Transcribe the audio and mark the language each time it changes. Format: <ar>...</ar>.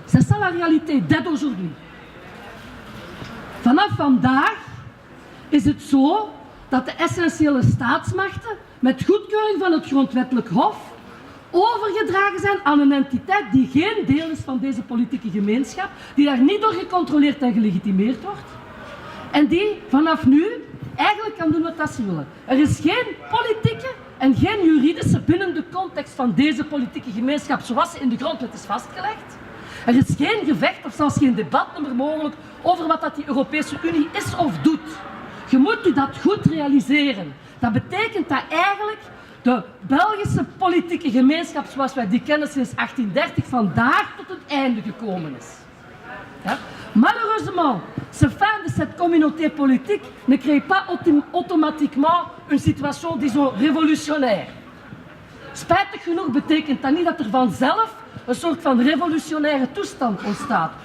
<fr>C'est ça la réalité dès aujourd'hui.</fr> <nl>Vanaf vandaag is het zo dat de essentiële staatsmachten met goedkeuring van het grondwettelijk hof overgedragen zijn aan een entiteit die geen deel is van deze politieke gemeenschap, die daar niet door gecontroleerd en gelegitimeerd wordt, en die vanaf nu eigenlijk kan doen wat ze willen. Er is geen politieke en geen juridische binnen de context van deze politieke gemeenschap zoals ze in de grondwet is vastgelegd. Er is geen gevecht of zelfs geen debat meer mogelijk over wat dat die Europese Unie is of doet. Je moet u dat goed realiseren. Dat betekent dat eigenlijk de Belgische politieke gemeenschap zoals wij die kennen sinds 1830 vandaag tot het einde gekomen is. Ja?</nl> <fr>Malheureusement, ce fin de cette communauté politique ne crée pas automatiquement une situation, disons, révolutionnaire.</fr> <nl>Spijtig genoeg betekent dat niet dat er vanzelf een soort van revolutionaire toestand ontstaat.</nl>